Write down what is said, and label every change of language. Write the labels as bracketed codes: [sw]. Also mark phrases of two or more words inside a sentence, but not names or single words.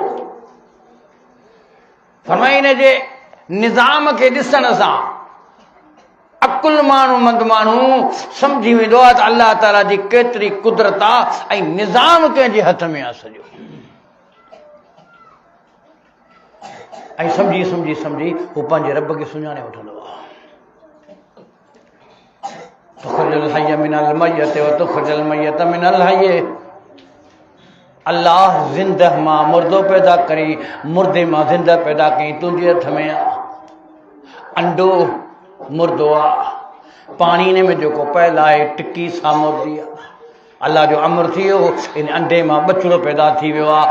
[sd] फरमाई हिन जे निज़ाम खे ॾिसण सां अकुल माण्हू मंद माण्हू सम्झी वेंदो आहे त अल्लाह ताला जी केतिरी कुदरत आहे ऐं निज़ाम कंहिंजे हथ में आहे सॼो। ऐं सम्झी सम्झी सम्झी हू पंहिंजे रब खे सुञाणे वठंदो आहे। [ar] تخرج الحي من الميت وتخرج الميت من الحي. [sd] अल्लाह ज़िंदह मां मुर्दो पैदा करी, मुर्दे मां ज़िंदह पैदा कई, तुंहिंजे हथ में आहे। अंडो मुर्दो आहे, पाणी में जेको पयल आहे टिकी सां मुर्दी आहे। अल्लाह जो अमर थी वियो, इन अंडे मां बचड़ो पैदा थी वियो आहे।